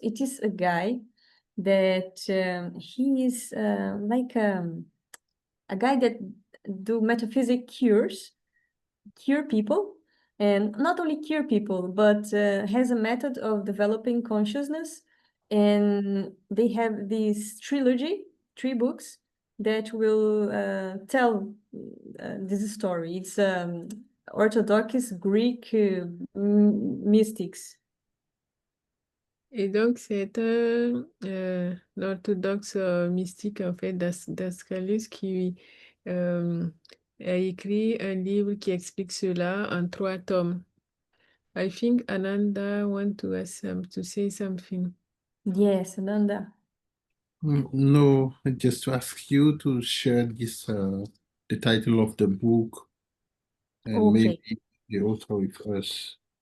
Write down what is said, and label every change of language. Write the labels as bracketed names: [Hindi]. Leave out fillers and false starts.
[English] It is a guy that he is like a guy that do metaphysic cure people, and not only cure people, but has a method of developing consciousness. And they have this trilogy, 3 books that will tell this story. It's Orthodox Greek mystics. [French] Et donc, c'est un orthodoxe mystique, en fait, d'Ascalus, qui a écrit un livre qui explique cela en 3 tomes. [English] I think Ananda want to say something. Yes, Ananda. No, just to ask you to share the title of the book and Okay. maybe the author with us.